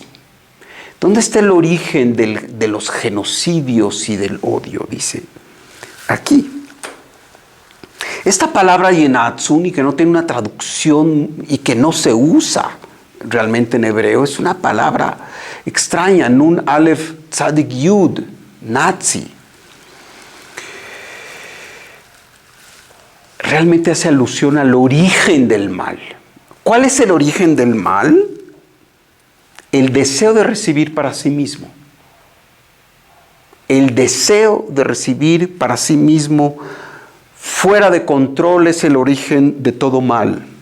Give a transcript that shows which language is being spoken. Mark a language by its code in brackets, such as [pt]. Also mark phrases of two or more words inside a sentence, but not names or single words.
[es] ¿Dónde está el origen de los genocidios y del odio? Dice, aquí. Esta palabra yenatzuni, que no tiene una traducción y que no se usa realmente en hebreo, es una palabra extraña, nun alef tzadik yud, nazi. Realmente hace alusión al origen del mal. ¿Cuál es el origen del mal? El deseo de recibir para sí mismo. El deseo de recibir para sí mismo fuera de control es el origen de todo mal.